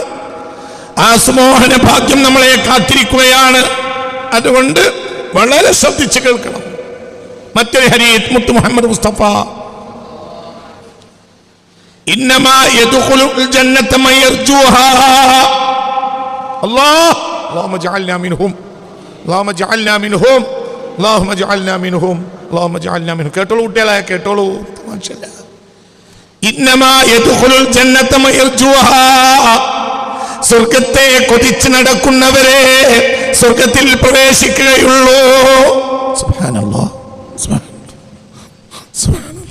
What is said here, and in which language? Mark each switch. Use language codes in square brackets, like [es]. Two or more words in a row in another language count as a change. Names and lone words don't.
[ml] ആ സുമോഹന ഭാഗ്യം നമ്മളെ കാത്തിരിക്കുകയാണ്. അതുകൊണ്ട് വളരെ ശ്രദ്ധിച്ച് കേൾക്കണം. മറ്റൊരു ഹദീസ് മുത്ത് മുഹമ്മദ് മുസ്തഫ [ar] إنما يدخل الجنة من يرجوها. اللهم اجعلنا منهم اللهم اجعلنا منهم اللهم اجعلنا منهم اللهم اجعلنا منهم. [ml] കേട്ടോളൂ കുട്ടികളെ, കേട്ടോളൂ. [ar] ما شاء الله. إنما يدخل الجنة من يرجوها. [ml] സ്വർഗ്ഗത്തെ കൊതിച്ച് നടക്കുന്നവരെ സ്വർഗ്ഗത്തിൽ പ്രവേശിക്കുകയുള്ളൂ. [ar] سبحان الله، سبحان الله.